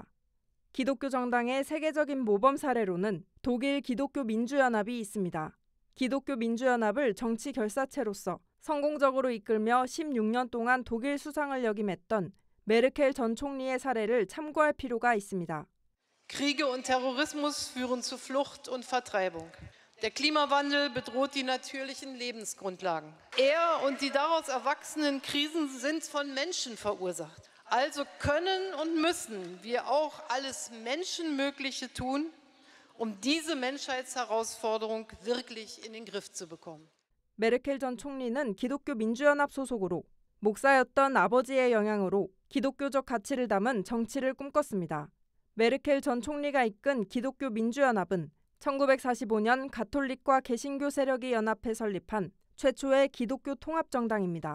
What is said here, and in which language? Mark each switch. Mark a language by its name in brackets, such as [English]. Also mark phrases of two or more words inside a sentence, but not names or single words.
[Korean] 기독교 정당의 세계적인 모범 사례로는 독일 기독교 민주연합이 있습니다. 기독교 민주연합을 정치 결사체로서 성공적으로 이끌며 16년 동안 독일 수상을 역임했던 메르켈 전 총리의 사례를 참고할 필요가 있습니다. [German] Kriege und Terrorismus führen zu Flucht und Vertreibung. Der Klimawandel bedroht die natürlichen Lebensgrundlagen. Er und die daraus erwachsenen Krisen sind von Menschen verursacht. Also können und müssen wir auch alles Menschenmögliche tun, um diese Menschheitsherausforderung wirklich in den Griff zu bekommen. [Korean] 메르켈 전 총리는 기독교 민주연합 소속으로 목사였던 아버지의 영향으로 기독교적 가치를 담은 정치를 꿈꿨습니다. 메르켈 전 총리가 이끈 기독교 민주연합은 1945년 가톨릭과 개신교 세력이 연합해 설립한 최초의 기독교 통합정당입니다.